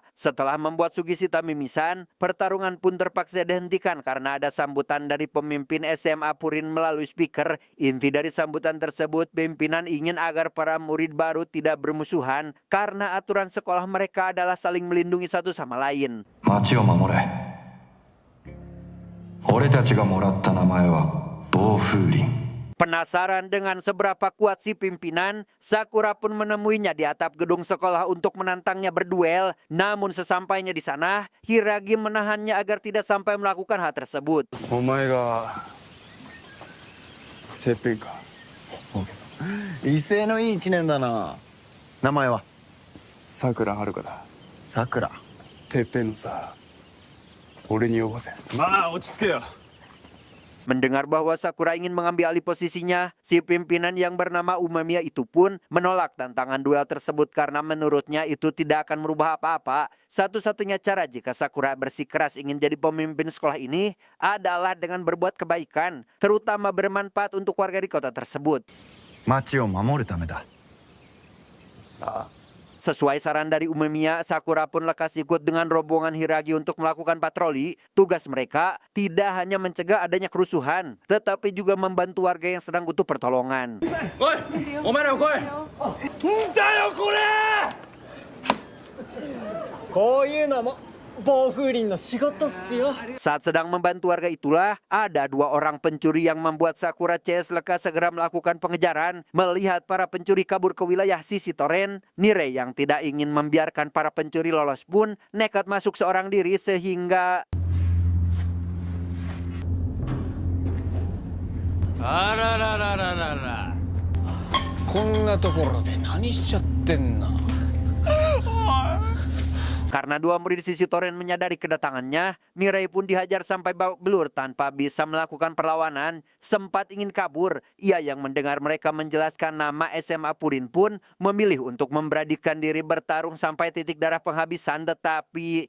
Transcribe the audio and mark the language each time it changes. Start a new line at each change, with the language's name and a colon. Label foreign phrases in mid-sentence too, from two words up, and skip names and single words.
Indonesian: Setelah membuat Sugishita mimisan, pertarungan pun terpaksa dihentikan karena ada sambutan dari pemimpin SMA Purin melalui speaker. Inti dari sambutan tersebut, pimpinan ingin agar para murid baru tidak bermusuhan karena aturan sekolah mereka adalah saling melindungi satu sama lain.
Japanese: 町を守れ。俺たちがもらった名前は暴風林。
Indonesian: Penasaran dengan seberapa kuat si pimpinan, Sakura pun menemuinya di atap gedung sekolah untuk menantangnya berduel. Namun sesampainya di sana, Hiragi menahannya agar tidak sampai melakukan hal tersebut.
Japanese: お前がてっぺんか。威勢のいい一年だな。名前はさくらはるかだ。さくら。てっぺんのさ、俺によこせ。まあ落ち着けよ。
Indonesian: Mendengar bahwa Sakura ingin mengambil alih posisinya, si pimpinan yang bernama Umemiya itu pun menolak tantangan duel tersebut karena menurutnya itu tidak akan merubah apa-apa. Satu-satunya cara jika Sakura bersikeras ingin jadi pemimpin sekolah ini adalah dengan berbuat kebaikan, terutama bermanfaat untuk warga di kota tersebut.
Japanese: 町を守るためだ。
Indonesian: Sesuai saran dari Umemiya, Sakura pun lekas ikut dengan rombongan Hiragi untuk melakukan patroli. Tugas mereka tidak hanya mencegah adanya kerusuhan, tetapi juga membantu warga yang sedang butuh pertolongan.
Japanese: おい、お前らも来い。んだよこれ。こういうのも暴風林の仕事っすよ。
Indonesian: Saat sedang membantu warga itulah, ada dua orang pencuri yang membuat Sakura CS lekas segera melakukan pengejaran. Melihat para pencuri kabur ke wilayah sisi Toren, Nirei yang tidak ingin membiarkan para pencuri lolos pun nekat masuk seorang diri sehingga
Japanese: あらららららら。こんなところで何しちゃってんの。
Indonesian: karena dua murid sisi Toren menyadari kedatangannya, Nirei pun dihajar sampai babak belur tanpa bisa melakukan perlawanan. Sempat ingin kabur, ia yang mendengar mereka menjelaskan nama SMA Purin pun memilih untuk memberanikan diri bertarung sampai titik darah penghabisan, tetapi